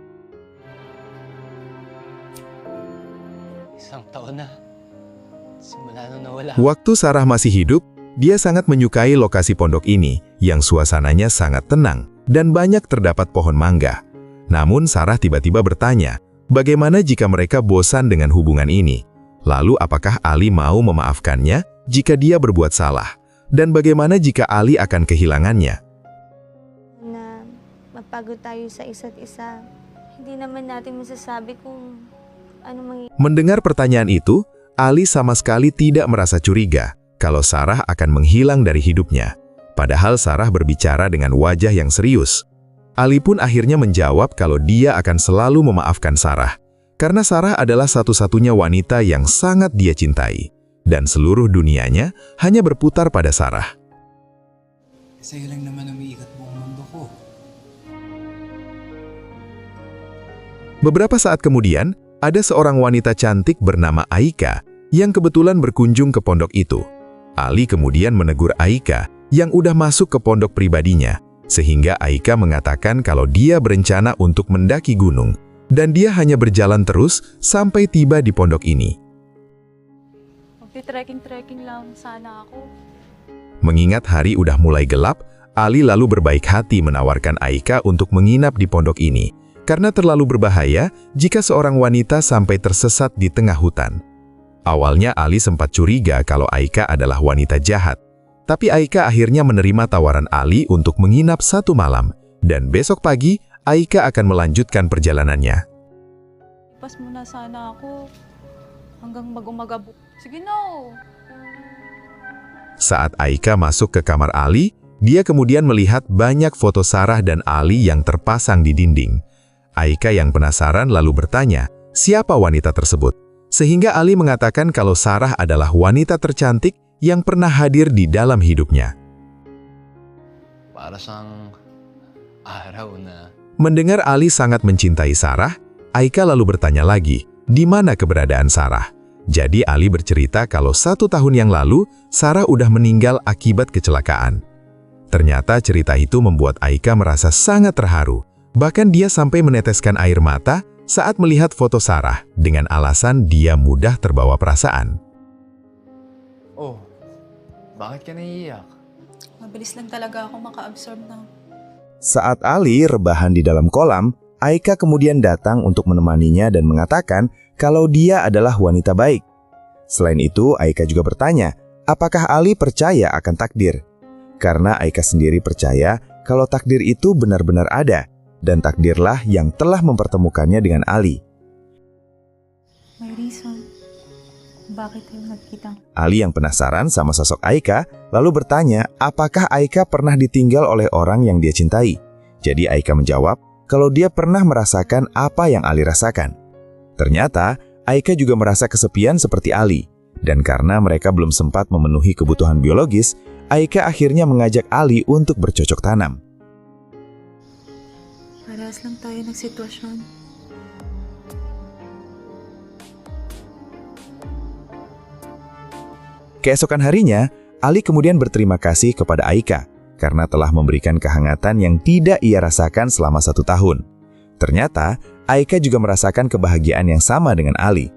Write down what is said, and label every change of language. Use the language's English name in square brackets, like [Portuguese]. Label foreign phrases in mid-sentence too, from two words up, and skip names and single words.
[Indonesian] Waktu Sarah masih hidup, dia sangat menyukai lokasi pondok ini, yang suasananya sangat tenang dan banyak terdapat pohon mangga. Namun Sarah tiba-tiba bertanya, bagaimana jika mereka bosan dengan hubungan ini? Lalu apakah Ali mau memaafkannya jika dia berbuat salah? Dan bagaimana jika Ali akan kehilangannya? [Filipino] Na mapagod tayo sa isa't isa. Hindi naman natin masasabi kung ano mangyayari. [Indonesian] Mendengar pertanyaan itu, Ali sama sekali tidak merasa curiga kalau Sarah akan menghilang dari hidupnya. Padahal Sarah berbicara dengan wajah yang serius. Ali pun akhirnya menjawab kalau dia akan selalu memaafkan Sarah, karena Sarah adalah satu-satunya wanita yang sangat dia cintai. Dan seluruh dunianya hanya berputar pada Sarah. [Filipino] Sa'yo lang naman umiikot buong mundo ko. [Indonesian] Beberapa saat kemudian, ada seorang wanita cantik bernama Aika yang kebetulan berkunjung ke pondok itu. Ali kemudian menegur Aika yang udah masuk ke pondok pribadinya, sehingga Aika mengatakan kalau dia berencana untuk mendaki gunung, dan dia hanya berjalan terus sampai tiba di pondok ini. [Filipino] Trekking-trekking lang sana ako. [Indonesian] Mengingat hari udah mulai gelap, Ali lalu berbaik hati menawarkan Aika untuk menginap di pondok ini, karena terlalu berbahaya jika seorang wanita sampai tersesat di tengah hutan. Awalnya Ali sempat curiga kalau Aika adalah wanita jahat, tapi Aika akhirnya menerima tawaran Ali untuk menginap 1 malam, dan besok pagi Aika akan melanjutkan perjalanannya. [Filipino] Pas muna sana ako hanggang mag-umaga. Sige no. [Indonesian] Saat Aika masuk ke kamar Ali, dia kemudian melihat banyak foto Sarah dan Ali yang terpasang di dinding. Aika yang penasaran lalu bertanya, siapa wanita tersebut? Sehingga Ali mengatakan kalau Sarah adalah wanita tercantik yang pernah hadir di dalam hidupnya. [Filipino] Para sang araw na. [Indonesian] Mendengar Ali sangat mencintai Sarah, Aika lalu bertanya lagi, di mana keberadaan Sarah? Jadi Ali bercerita kalau 1 tahun yang lalu, Sarah udah meninggal akibat kecelakaan. Ternyata cerita itu membuat Aika merasa sangat terharu, Bahkan dia sampai meneteskan air mata saat melihat foto Sarah dengan alasan dia mudah terbawa perasaan. [Filipino] Oh, bakit ka naiiyak? Mabilis lang talaga ako maka-absorb ng... [Indonesian] Saat Ali rebahan di dalam kolam, Aika kemudian datang untuk menemaninya dan mengatakan kalau dia adalah wanita baik. Selain itu, Aika juga bertanya, apakah Ali percaya akan takdir? Karena Aika sendiri percaya kalau takdir itu benar-benar ada, dan takdirlah yang telah mempertemukannya dengan Ali. [Filipino] May reason. Bakit tayo nagkita? [Indonesian] Ali yang penasaran sama sosok Aika, lalu bertanya apakah Aika pernah ditinggal oleh orang yang dia cintai. Jadi Aika menjawab kalau dia pernah merasakan apa yang Ali rasakan. Ternyata, Aika juga merasa kesepian seperti Ali. Dan karena mereka belum sempat memenuhi kebutuhan biologis, Aika akhirnya mengajak Ali untuk bercocok tanam. [Filipino] Parehas lang tayo ng sitwasyon. [Indonesian] Keesokan harinya, Ali kemudian berterima kasih kepada Aika karena telah memberikan kehangatan yang tidak ia rasakan selama 1 tahun. Ternyata, Aika juga merasakan kebahagiaan yang sama dengan Ali.